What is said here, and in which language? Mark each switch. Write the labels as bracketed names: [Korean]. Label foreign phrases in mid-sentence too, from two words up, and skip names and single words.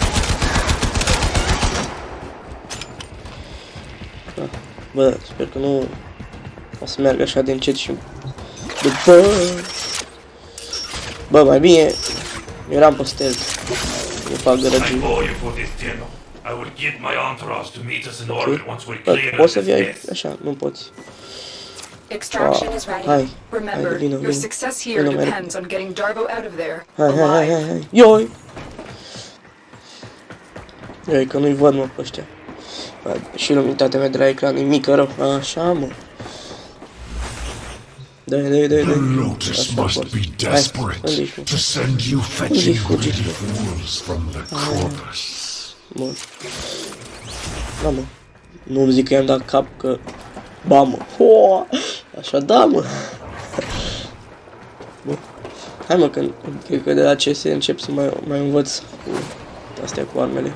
[Romanian] Bă, sper că nu o să meargă așa de încet și după... Bă, mai bine eram pe stealth. Nu fac gărăgii. Bă, poți să vii aici? Așa, nu poți. [English] Extraction is ready. [Romanian] Hai, [English] Remember, [Romanian] vino, [English] your [Romanian] vino. [English] success here [Romanian] Vino, [English] depends on getting Darvo out of there. [Romanian] Hai. Ioi! Ioi, că nu-i văd, mă, pe ăștia. Bă, și luminotatea mea de la ecran e mică rău. Așa, mă. Dai. [English] The Lotus must be desperate to send you fetching greedy fools from the corpus. [Romanian] Bun. Da, mă. Nu-mi zic că i-am dat cap, că... Ba, mă. Așa, da, mă. Bun. Hai, mă, că cred că de la CS încep să mai învăț cu astea cu armele.